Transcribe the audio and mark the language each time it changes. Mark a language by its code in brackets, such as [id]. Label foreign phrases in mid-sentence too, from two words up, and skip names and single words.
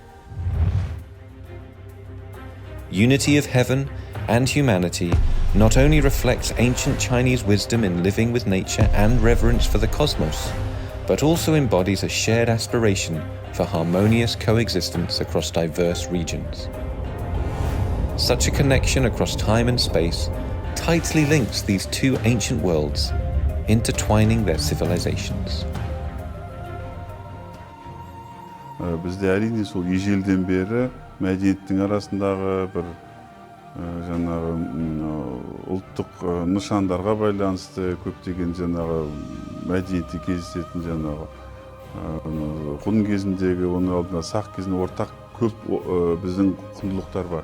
[en] Unity of heaven and humanity not only reflects ancient Chinese wisdom in living with nature and reverence for the cosmos, but also embodies a shared aspiration for harmonious coexistence across diverse regions. Such a connection across time and space tightly links these two ancient worlds, intertwining their civilizations. [kk] Бізде әрине сол ежелден бері мәдениеттің арасындағы бір жаңағы ұлттық нышандарға байланысты көптеген жаңағы мәдениетте кездесетін жаңағы құн кезіндегі, оның алдында сақ кезінде ортақ көп біздің құндылықтар бар.